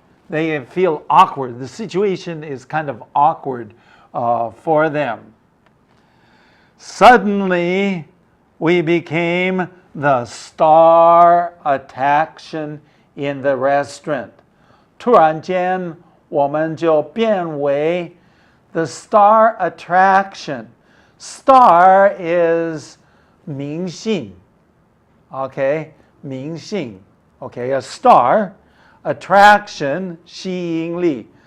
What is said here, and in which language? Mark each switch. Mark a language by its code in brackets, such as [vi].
[en] They feel awkward. The situation is kind of awkward for them. Suddenly, we became the star attraction in the restaurant. [zh] 突然间，我们就变为 the star attraction. [en] Star is 明星. Okay? 明星, okay, a star, attraction, 吸引力.